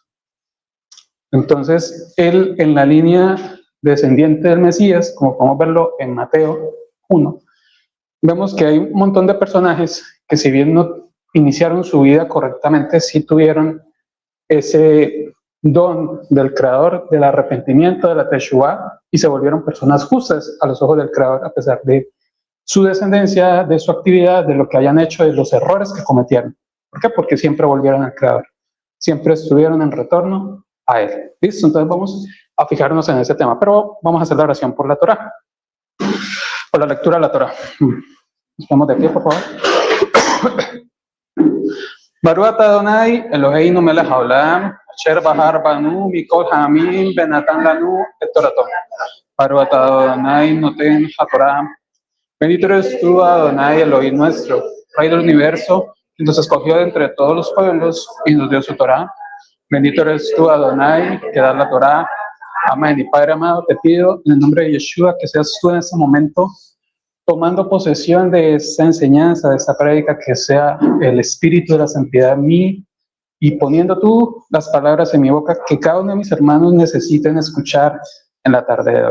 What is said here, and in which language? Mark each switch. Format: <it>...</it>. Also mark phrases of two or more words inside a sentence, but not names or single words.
<es>Entonces, él en la línea descendiente del Mesías, como podemos verlo en Mateo 1, vemos que hay un montón de personajes que, si bien no iniciaron su vida correctamente, sí tuvieron ese don del Creador, del arrepentimiento, de la Teshuvah, y se volvieron personas justas a los ojos del Creador, a pesar de su descendencia, de su actividad, de lo que hayan hecho, de los errores que cometieron. ¿Por qué? Porque siempre volvieron al Creador, siempre estuvieron en retorno a Él. ¿Listo? Entonces vamos a fijarnos en ese tema, pero vamos a hacer la oración por la Torá, por la lectura de la Torá. Nos ponemos de pie, por favor.</es> <he>ברוך אתה אדוני אלוהינו מלך העולם אשר בחר בנו מכל העמים ונתן לנו את תורתו. ברוך אתה אדוני נותן התורה.</he> <es>Bendito eres tú, Adonai, Elohim nuestro, Rey del universo, que nos escogió de entre todos los pueblos y nos dio su Torá. Bendito eres tú, Adonai, que das la Torá. Amén. Y Padre amado, te pido en el nombre de Yeshua que seas tú en este momento tomando posesión de esta enseñanza, de esta prédica, que sea el Espíritu de la Santidad en mí y poniendo tú las palabras en mi boca que cada uno de mis hermanos necesiten escuchar en la tarde de hoy.</es>